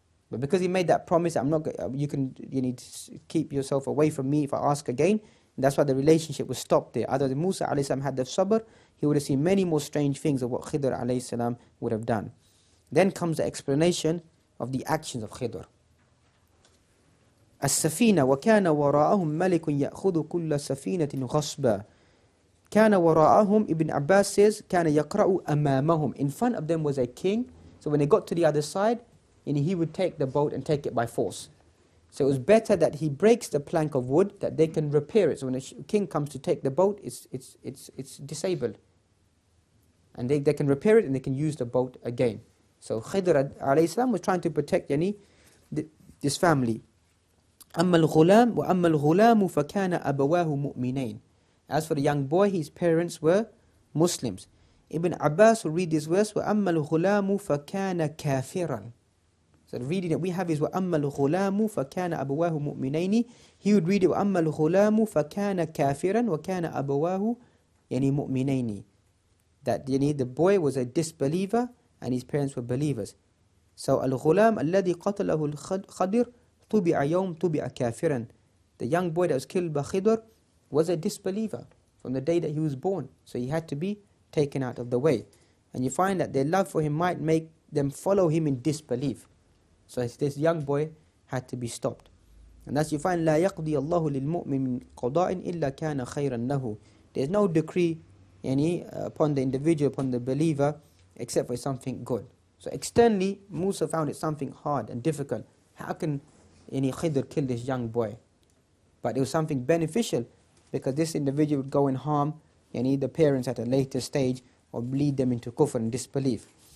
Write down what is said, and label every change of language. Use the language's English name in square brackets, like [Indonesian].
[English] But because he made that promise, you need to keep yourself away from me if I ask again. And that's why the relationship was stopped there. Other than Musa ﷺ had the sabr, he would have seen many more strange things of what Khidr ﷺ would have done. Then comes the explanation of the actions of Khidr. [Arabic] السفينة وكان وراءهم ملك يأخذ كل سفينة غصبا. كان وراءهم, Ibn Abbas says, كان يقرأ أمامهم. [English] In front of them was a king. So when they got to the other side, he would take the boat and take it by force. So it was better that he breaks the plank of wood, that they can repair it. So when a king comes to take the boat, it's disabled. And they can repair it and they can use the boat again. So Khidr alayhi salam was trying to protect this family. [Arabic] أما الغلام وأما الغلام فكان أبواه مؤمنين. [English] As for the young boy, his parents were Muslims. Ibn Abbas will read this verse, [Arabic] وَأَمَّا الْغُلَامُ فَكَانَ كَافِرًا. [English] So the reading that we have is [Arabic] وَأَمَّا الْغُلَامُ فَكَانَ أَبَوَاهُ مُؤْمِنَيْنِ. [English] He would read it [Arabic] وَأَمَّا الْغُلَامُ فَكَانَ كَافِرًا وَكَانَ أَبَوَاهُ مُؤْمِنَيْنِ. [English] That the boy was a disbeliever and his parents were believers. [Arabic] So الْغُلَامُ الَّذِي قَتَلَهُ الْخَضِرُ طُبِعَ يَوْمْ طُبِعَ كَافِرًا. [English] The young boy that was killed by Khidr was a disbeliever from the day that he was born. So he had to be taken out of the way. And you find that their love for him might make them follow him in disbelief. So this young boy had to be stopped. And thus you find [Arabic] لا يقضي الله للمؤمن من قضاء إلا كان خيرا له. [English] There's no decree upon the individual, upon the believer, except for something good. So externally, Musa found it something hard and difficult. How can Khidr kill this young boy? But it was something beneficial, because this individual would go and harm the parents at a later stage, or lead them into kufr and disbelief.